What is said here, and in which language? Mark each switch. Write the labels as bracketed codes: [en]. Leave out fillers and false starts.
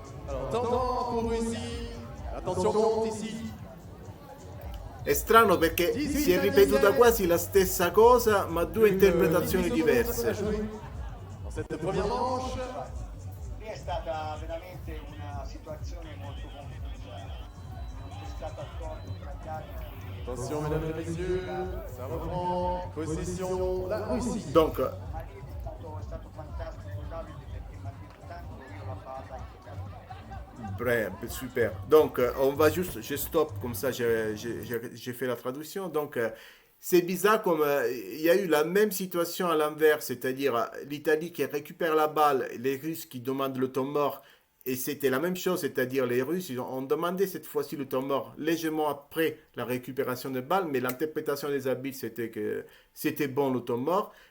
[fr] Alors, temps pour Russie. Attention, monte ici. [it] È strano perché si è ripetuta quasi la stessa cosa, ma due interpretazioni diverse. [fr] Dans cette première manche. [it] Lì è stata veramente una situazione molto confusa, non c'è stato accordo tra gli arbitri. [fr] Attention, mesdames et messieurs, ça reprend. Position, la Russie. Donc, [it] Ma lì è stato fantastico Davide perché mi ha detto tanto io la palla. [fr] bref, super. Donc, on va juste, je stoppe comme ça, j'ai fait la traduction. Donc, c'est bizarre comme il y a eu la même situation à l'envers, c'est-à-dire l'Italie qui récupère la balle, les Russes qui demandent le temps mort, et c'était la même chose, c'est-à-dire les Russes, ils ont demandé cette fois-ci le temps mort légèrement après la récupération de balle, mais l'interprétation des arbitres c'était que c'était bon le temps mort.